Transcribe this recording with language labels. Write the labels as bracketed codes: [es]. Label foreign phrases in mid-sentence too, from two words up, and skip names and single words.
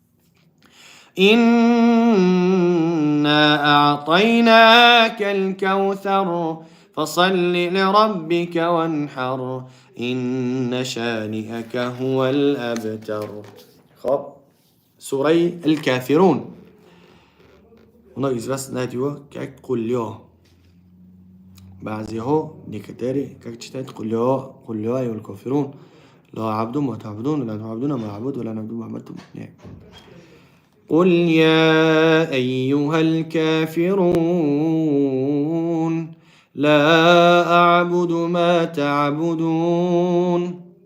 [ar] إنا أعطيناك الكوثر فصل لربك وانحر إن شانئك هو الأبتر. خب سورة الكافرون. [ru] Многие из вас знают его как Кульё. [ar] بعض [ru] его, некоторые, как читают Кульё [ar] أيها الكافرون لا عبد ما تعبدون ولا تعبدون ما أعبد ولا نعبد ما عبدتم. قل يا أيها الكافرون لا أعبد ما تعبدون